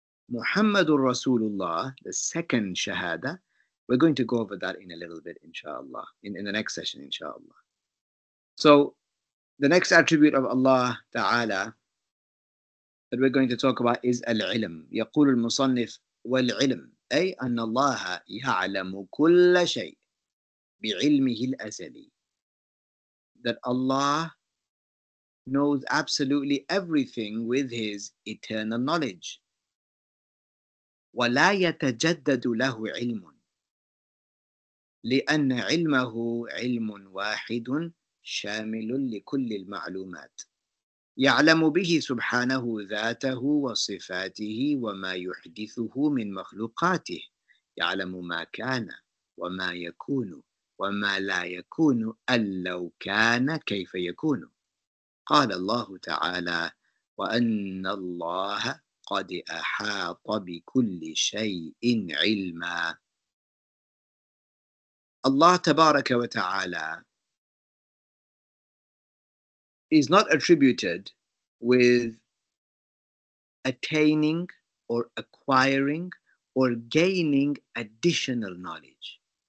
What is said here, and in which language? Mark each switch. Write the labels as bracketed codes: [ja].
[en] Muhammadur Rasulullah, the second shahada, we're going to go over that in a little bit, inshallah, in the next session, inshallah. So, the next attribute of Allah Ta'ala that we're going to talk about is al-ilm. [ar] يقول المصنف والعلم أي أن الله يعلم كل شيء بعلمه الأزلي. [en] That Allah knows absolutely everything with His eternal knowledge. [ar] ولا يتجدد له علم لأن علمه علم واحد شامل لكل المعلومات يعلم به سبحانه ذاته وصفاته وما يحدثه من مخلوقاته يعلم ما كان وما يكون وما لا يكون أن لو كان كيف يكون قال الله تعالى وأن الله قد أحاط بكل شيء علما. [en] Allah Tabaraka wa Ta'ala is not attributed with attaining or acquiring or gaining additional knowledge.